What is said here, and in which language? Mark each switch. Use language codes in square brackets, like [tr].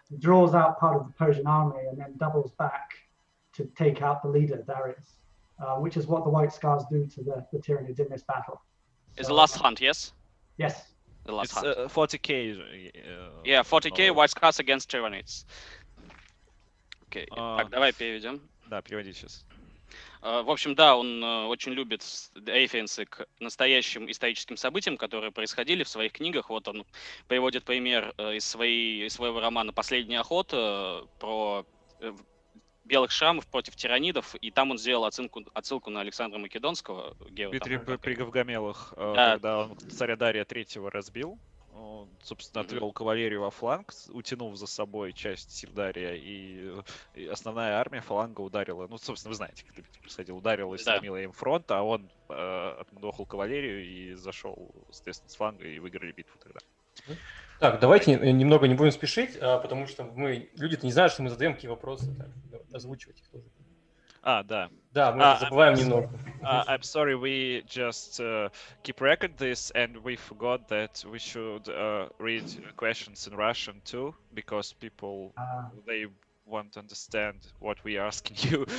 [en] He draws out part of the Persian army and then doubles back to take out the leader, Darius, which is what the White Scars do to the Tyranids in this battle. is The Last Hunt, yes? Yes. The Last It's Hunt. 40k. Yeah, 40k, novel. White Scars against Tyranids. [ru] Окей, А. так, давай переведем. Да, переводи сейчас. В общем, да, он очень любит референсы к настоящим историческим событиям, которые происходили в своих книгах. Вот он приводит пример из своего романа «Последняя охота» про белых шрамов против тиранидов, и там он сделал отсылку на Александра Македонского. Битве при Гавгамелах, Да. когда он царя Дария III разбил, он, собственно, отвел кавалерию во фланг, утянув за собой часть сил Дария, и основная армия фаланга ударила, ну, собственно, вы знаете, как это происходило, ударила и сломила им фронт, а он отмудохал кавалерию и зашел, соответственно, с фланга, и выиграли битву тогда. Так, давайте немного не будем спешить, потому что люди-то не знают, что мы задаем какие вопросы, так, озвучивать их тоже. Да. Да, мы забываем немного. [en] I'm sorry, we just keep record this, and we forgot that we should read questions in Russian too, because people they want to understand what we are asking you.